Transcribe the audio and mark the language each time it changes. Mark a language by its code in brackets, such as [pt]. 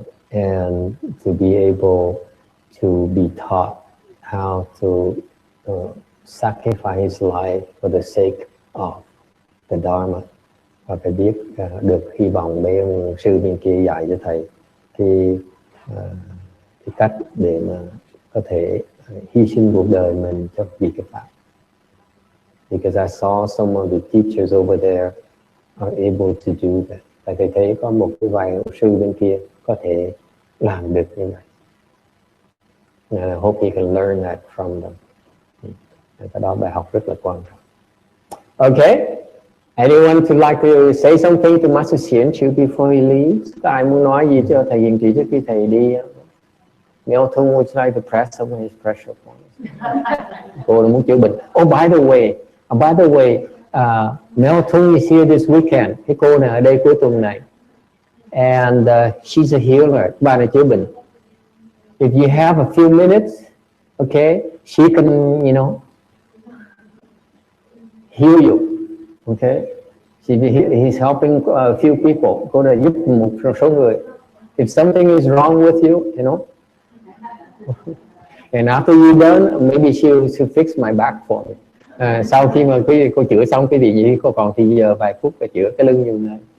[en] And to be able to be taught how to sacrifice his life for the sake of the Dharma, [vi] và phải biết được hy vọng mấy ông sư bên kia dạy cho thầy cái cách để mà có thể hy sinh cuộc đời mình cho vì cái pháp. [en] Because I saw some of the teachers over there are able to do that. [vi] Tại thầy thấy có một cái vài ông sư bên kia có thể làm được như vậy. [en] And I hope you can learn that from them. [vi] Cái đó bài học rất là quan trọng. [en] Okay. Anyone would like to say something to Master Hsien Chu before he leaves? [vi] Ai muốn nói gì cho thầy Hiền Trí trước khi thầy đi? [en] Milton would like to press some of his pressure points. [vi] Cô muốn chữa bệnh. [en] Oh, by the way, Milton is here this weekend. [vi] Cái cô này ở đây cuối tuần này. [en] And she's a healer. [vi] Bà này chữa bệnh. [en] If you have a few minutes, okay, she can, heal you. Okay, he's helping a few people. [vi] Cô đã giúp một số người. [en] If something is wrong with you, and after you're done, maybe she'll fix my back for me. [vi] Sau khi mà cô chữa xong cái gì cô còn thì giờ vài phút để chữa cái lưng như này.